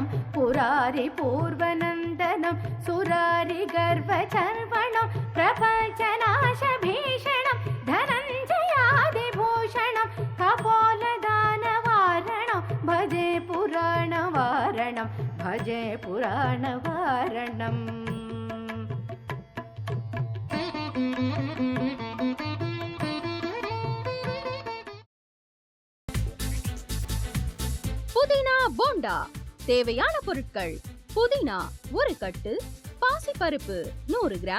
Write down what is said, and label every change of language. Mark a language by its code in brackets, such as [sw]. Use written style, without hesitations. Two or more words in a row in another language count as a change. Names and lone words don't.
[sa] पुरारिपूर्वनन्दनं सुरारिगर्वचर्वणं प्रपञ्चनाशभीषणं धनञ्जयादिभूषणं कपोलदानवारणं भजे पुराणवारणं भजे पुराणवारणम्. [ta] புதினா போண்டா தேவையான பொருட்கள்: புதினா 1 கட்டு, பாசிப்பருப்பு 100 கிராம்,